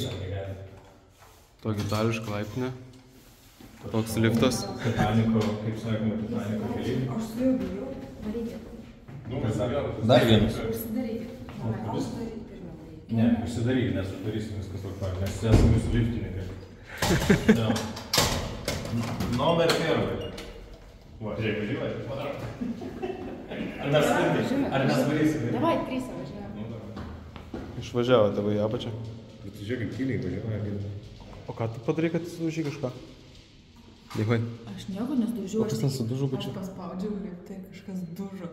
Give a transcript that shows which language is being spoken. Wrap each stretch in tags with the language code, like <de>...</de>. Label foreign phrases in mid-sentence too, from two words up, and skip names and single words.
<lt>Tokia itališka laiptinė. Toks liftas. Titaniko, kaip sakoma, Titaniko keliai. Aš su jau bijau. Darykit. Dar vienas. Užsidarykit. Užsidarykit pirmiau. Ne, užsidarykit, nes uždarysim viskas tvarkoj, nes esame jūsų liftininkai.</lt> <ru>Номер первый. Вот, Жень, выживай, подарок.</ru> <lt>Ar mes varysim? Davai, 3 važiuojam. Išvažiavo tavo į apačią. Bet tu žiūrėk, kaip tyliai važiuoja. O ką tu padarai, kad sudaužai kažką? Dėkui. Aš nieko nesdaužiu. O kas ten sudužo pačiu? Aš paspaudžiau liftai, kažkas dužo.</lt>